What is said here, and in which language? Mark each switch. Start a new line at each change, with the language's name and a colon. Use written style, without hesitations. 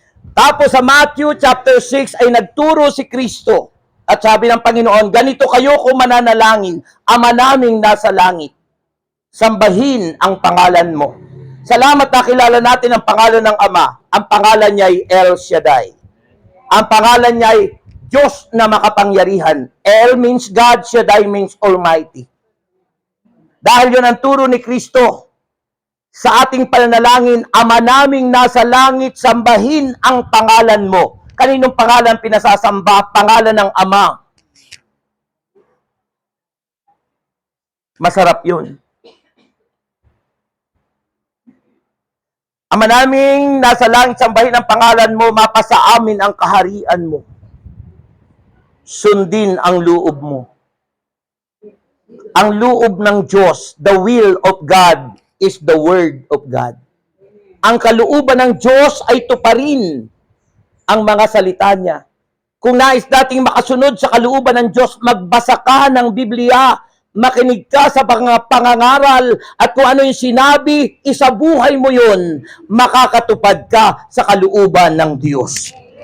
Filipino: Tapos sa Matthew chapter 6 ay nagturo si Kristo at sabi ng Panginoon, ganito kayo kung mananalangin, Ama naming nasa langit, sambahin ang pangalan mo. Salamat na kilala natin ang pangalan ng Ama. Ang pangalan niya ay El Shaddai. Ang pangalan niya ay Diyos na makapangyarihan.
English: El means God, Shaddai means Almighty.
Filipino: Dahil yun ang turo ni Kristo, sa ating pananalangin, Ama naming nasa langit, sambahin ang pangalan mo. Kaninong pangalan pinasasamba? Pangalan ng Ama. Masarap yun. Ama naming nasa langit, sambahin ang pangalan mo, mapasa amin ang kaharian mo. Sundin ang loob mo. Ang loob ng Diyos,
English: the will of God, is the Word of God.
Filipino: Ang kalooban ng Diyos ay tuparin ang mga salita niya. Kung nais dating makasunod sa kalooban ng Diyos, magbasa ka ng Biblia, makinig ka sa mga pangangaral at kung ano yung sinabi, isabuhay mo yun, makakatupad ka sa kalooban ng Diyos.